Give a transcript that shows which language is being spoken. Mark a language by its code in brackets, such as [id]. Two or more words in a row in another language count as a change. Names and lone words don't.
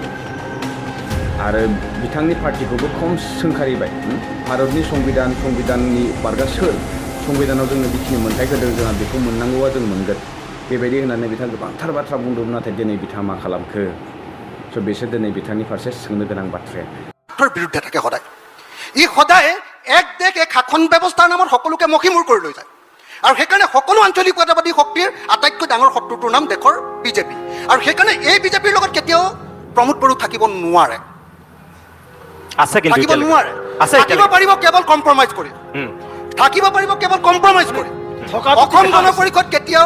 [brx] आरो बिथांनि पार्टिखौबो खम सोंखारिबाय भारतनि संबिधाननि बारगा सोर संबिधानाव जोंनो बेखिनि मोन्थाय होदों जोंहा बेखौ मोननांगौआ जों मोनगोन बेबायदि होननानै बिथाङा गोबांथार बाथ्रा बुंदोंमोन नाथाय दिनै बिथाङा मा खालामखो स' बेसो दिनै बिथांनि फारसे सोंनो गोनां बाथ्राया [as] বিৰুদ্ধে থাকে সদায় ই সদায় এক দেশ এক শাসন ব্যৱস্থাৰ নামত সকলোকে মষিমূৰ কৰি লৈ যায় আৰু সেইকাৰণে সকলো আঞ্চলিকতাবাদী শক্তিৰ আটাইতকৈ ডাঙৰ শত্ৰুটোৰ নাম দেশৰ বিজেপি আৰু সেইকাৰণে এই বিজেপিৰ লগত কেতিয়াও প্ৰমোদ বড়ো থাকিব নোৱাৰে থাকিব পাৰিব কেৱল কম্প্ৰমাইজ কৰি থাকিব পাৰিব কেৱল কম্প্ৰমাইজ কৰি অসম গণ পৰিষদ কেতিয়াও